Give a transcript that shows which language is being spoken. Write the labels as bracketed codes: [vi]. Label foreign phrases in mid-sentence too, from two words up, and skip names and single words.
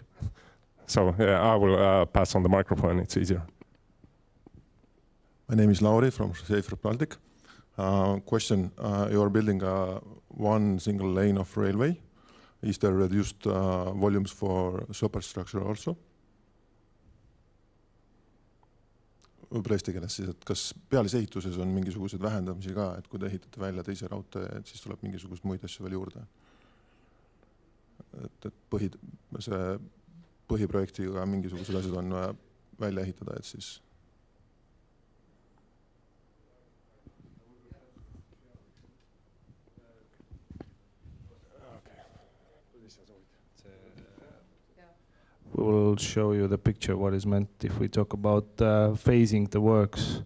[en] So I will pass on the microphone, it's easier. My name is Lauri from Safer Baltic. Question, you are building one single lane of railway. Is there reduced volumes for superstructure also? [et] võib-olla eesti keeles siis, et kas pealisehituses on mingisuguseid vähendamisi ka, et kui te ehitate välja teise raudtee, et siis tuleb mingisugust muid asju veel juurde? Et põhiprojektiga mingisugused asjad on vaja välja ehitada, et siis [en] we will show you the picture what is meant if we talk about phasing the works.